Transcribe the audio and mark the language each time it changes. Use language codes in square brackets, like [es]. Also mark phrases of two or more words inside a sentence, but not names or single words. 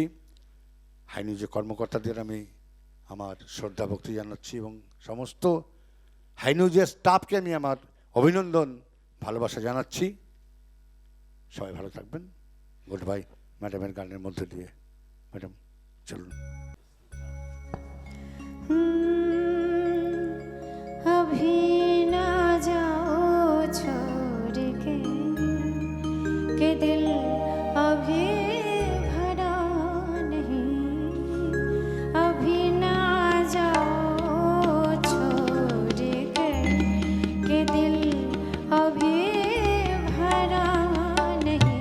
[bn] হাই নিউজের কর্মকর্তাদের আমি আমার শ্রদ্ধা ভক্তি জানাচ্ছি এবং সমস্ত হাই নিউজের স্টাফকে আমি আমার অভিনন্দন ভালোবাসা জানাচ্ছি। সবাই ভালো থাকবেন। [en] good bye. [bn] ম্যাডামের গানের মধ্যে দিয়ে, ম্যাডাম চলুন। [hi] अभी ना जाओ छोड़ के दिल अभी भरा नहीं। अभी ना जाओ छोड़ के दिल अभी भरा नहीं।